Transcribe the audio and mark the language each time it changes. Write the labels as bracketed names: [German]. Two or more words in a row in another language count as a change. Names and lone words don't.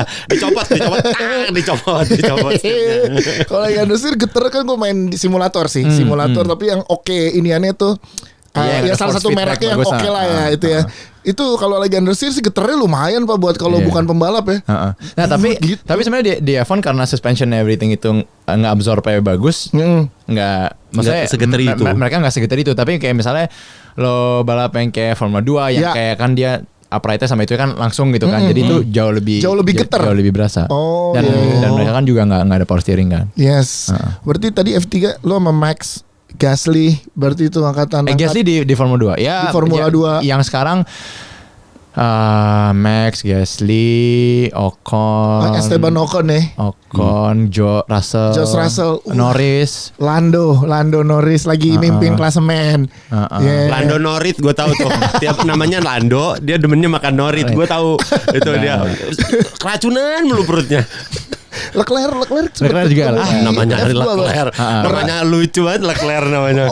[Indonesian] Dicopot. setirnya. Kalau lagi understeer geter kan gue main di simulator sih, simulator tapi yang oke iniannya tuh. Iya, Ya ada salah force satu feedback mereknya yang bagus, oke lah ya itu ya. Itu kalau lagi understeer sih geternya lumayan Pak buat kalau Iya. bukan pembalap ya. Nah tapi Gitu. sebenarnya di F1 karena [English] suspension everything [Indonesian] itu nggak absorb bagus, nggak maksudnya segeter itu. mereka nggak segeter itu. Tapi kayak misalnya lo balap yang kayak Formula 2 yang Ya. kayak kan dia uprightnya sama itu kan langsung gitu kan. Jadi itu jauh lebih geter. jauh lebih berasa. Oh, dan iya. dan mereka kan juga nggak ada power steering kan. Yes. Berarti tadi F3 lo sama Max Gasly berarti itu angkatan. Gasly di Formula 2 ya. Di Formula 2. Yang sekarang Max, Gasly, Ocon, Esteban Ocon nih. Ocon, George Russell, Norris. Lando Norris lagi mimpin klasemen. Yeah. Lando Norit gue tahu tuh. Tiap namanya Lando, dia demennya makan Norit. Gue tahu itu dia. Keracunan mulu perutnya. Leclerc juga lah. Namanya F2 Leclerc. Namanya lucu banget Leclerc namanya.